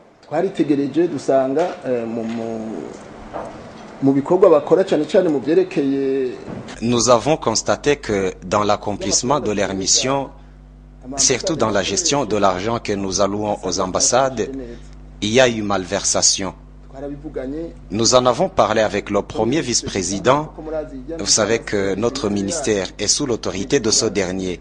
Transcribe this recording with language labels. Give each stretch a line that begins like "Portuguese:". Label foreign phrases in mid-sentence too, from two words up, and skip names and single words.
Kinyarwanda: Twaritegereje dusanga mu bikorwa bakora cyane cyane mu byerekeye.
French: Nous avons constaté que dans l'accomplissement de leur mission, surtout dans la gestion de l'argent que nous allouons aux ambassades, il y a eu malversation. Nous en avons parlé avec le premier vice-président. Vous savez que notre ministère est sous l'autorité de ce dernier.